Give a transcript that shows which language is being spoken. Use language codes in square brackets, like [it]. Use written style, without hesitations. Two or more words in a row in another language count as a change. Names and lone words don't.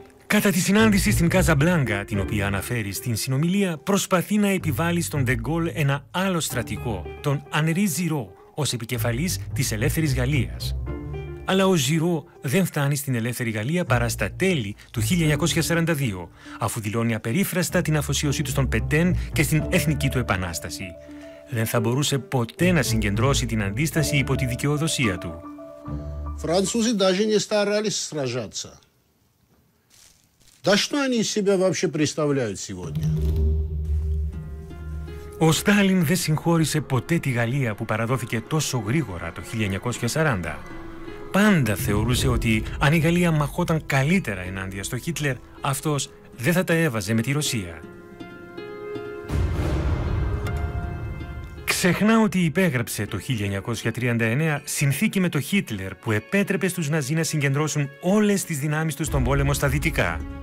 [el] Κατά τη συνάντηση στην Καζαμπλάνκα, την οποία αναφέρει στην συνομιλία, προσπαθεί να επιβάλλει στον Ντε Γκόλ ένα άλλο στρατηγό, τον Ανρί Ζιρό, ως επικεφαλής της Ελεύθερης Γαλλίας. Αλλά ο Ζιρό δεν φτάνει στην Ελεύθερη Γαλλία παρά στα τέλη του 1942, αφού δηλώνει απερίφραστα την αφοσίωσή του στον Πετέν και στην εθνική του επανάσταση. Δεν θα μπορούσε ποτέ να συγκεντρώσει την αντίσταση υπό τη δικαιοδοσία του. [ru] Французы даже не старались сражаться. Да что они из себя вообще представляют сегодня? [el] Ο Στάλιν δεν συγχώρησε ποτέ τη Γαλλία που παραδόθηκε τόσο γρήγορα το 1940. Πάντα θεωρούσε ότι αν η Γαλλία μαχόταν καλύτερα ενάντια στο Χίτλερ, αυτός δεν θα τα έβαζε με τη Ρωσία. Ξεχνά ότι υπέγραψε το 1939 συνθήκη με το Χίτλερ που επέτρεπε στους Ναζί να συγκεντρώσουν όλες τις δυνάμεις τους στον πόλεμο στα δυτικά.